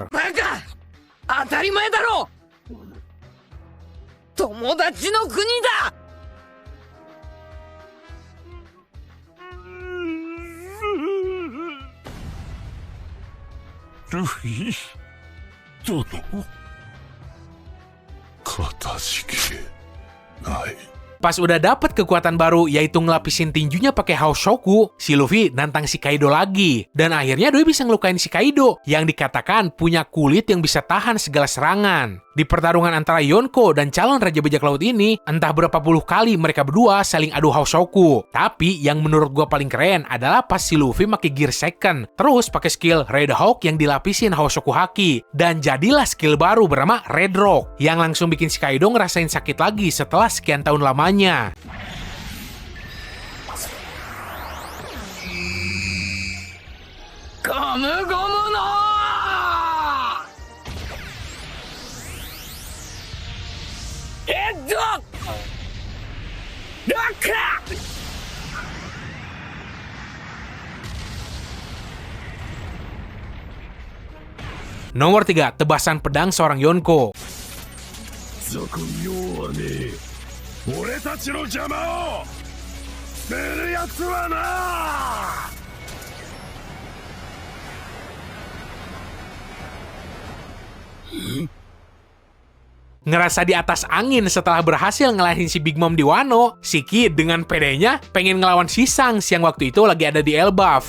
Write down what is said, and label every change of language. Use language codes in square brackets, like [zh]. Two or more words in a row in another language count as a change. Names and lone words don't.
[ja] 当たり前だろう。友達の国だ。ルフィ殿かたじけない。 [id] Pas udah dapet kekuatan baru, yaitu ngelapisin tinjunya pakai Hoshoku, si Luffy nantang si Kaido lagi. Dan akhirnya Doi bisa ngelukain si Kaido, yang dikatakan punya kulit yang bisa tahan segala serangan. Di pertarungan antara Yonko dan calon Raja Bajak Laut ini, entah berapa puluh kali mereka berdua saling adu Hoshoku. Tapi yang menurut gua paling keren adalah pas si Luffy pakai [en] gear second, [id] terus pakai skill Red Hawk yang dilapisin Hoshoku Haki. Dan jadilah skill baru bernama Red Rock, yang langsung bikin si Kaido ngerasain sakit lagi setelah sekian tahun lamanya. [ja] ゴムゴムのヘッドロック。 [id] Nomor 3, tebasan pedang seorang Yonko. [ja] 俗妙はねえ。俺たちの邪魔をするやつはな。 [id] Ngerasa di atas angin setelah berhasil ngalahin si Big Mom di Wano, si Kid dengan pedenya pengen ngelawan si Shanks yang waktu itu lagi ada di Elbaf.